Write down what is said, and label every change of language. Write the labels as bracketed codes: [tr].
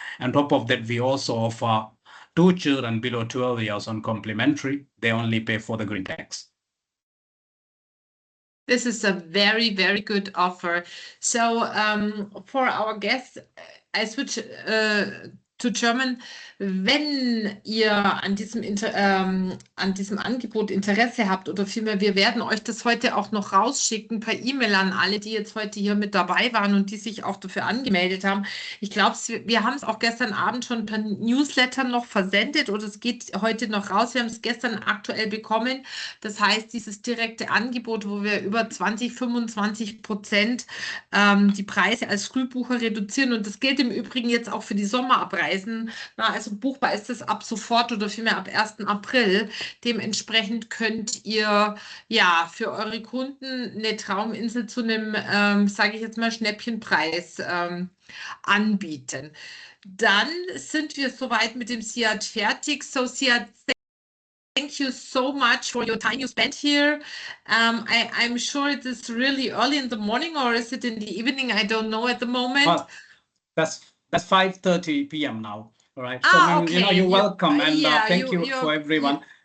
[en] On top of that, we also offer 2 children below 12 years on complimentary. They only pay for the green tax. This is a very, very good offer. So for our guests, I switch to German. [de] Wenn ihr an diesem Angebot Interesse habt oder vielmehr, wir werden euch das heute auch noch rausschicken per E-Mail an alle, die jetzt heute hier mit dabei waren und die sich auch dafür angemeldet haben. Ich glaube, wir haben es auch gestern Abend schon per Newsletter noch versendet oder es geht heute noch raus. Wir haben es gestern aktuell bekommen. Das heißt, dieses direkte Angebot, wo wir über 20-25% die Preise als Frühbucher reduzieren und das gilt im Übrigen jetzt auch für die Sommerabreisen. Na, also buchbar ist es ab sofort oder vielmehr ab 1. April. Dementsprechend könnt ihr ja für eure Kunden eine Trauminsel zu einem, sage ich jetzt mal, Schnäppchenpreis anbieten. Dann sind wir soweit mit dem Siad fertig. [en] So Siad, thank you so much for your time you spent here. I'm sure it is really early in the morning or is it in the evening? I don't know at the moment. That's 5:30 p.m. now. All right. So, okay. you're welcome. And thank you for everyone.